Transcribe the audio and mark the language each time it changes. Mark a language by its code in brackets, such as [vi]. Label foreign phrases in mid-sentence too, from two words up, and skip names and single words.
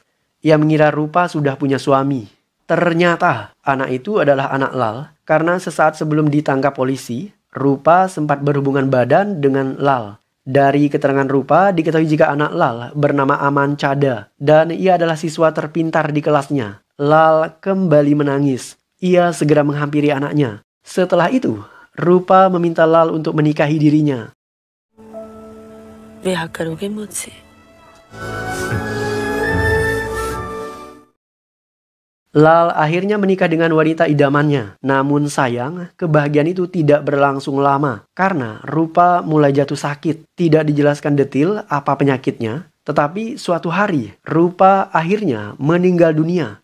[id] Ia mengira Rupa sudah punya suami. Ternyata anak itu adalah anak Lal karena sesaat sebelum ditangkap polisi, Rupa sempat berhubungan badan dengan Lal. Dari keterangan Rupa diketahui jika anak Lal bernama Aman Chada dan ia adalah siswa terpintar di kelasnya. Lal kembali menangis. Ia segera menghampiri anaknya. Setelah itu, Rupa meminta Lal untuk menikahi dirinya. [hi] ब्याह करोगे मुझसे? [id] Lal akhirnya menikah dengan wanita idamannya. Namun sayang, kebahagiaan itu tidak berlangsung lama karena Rupa mulai jatuh sakit. Tidak dijelaskan detil apa penyakitnya, tetapi suatu hari Rupa akhirnya meninggal dunia.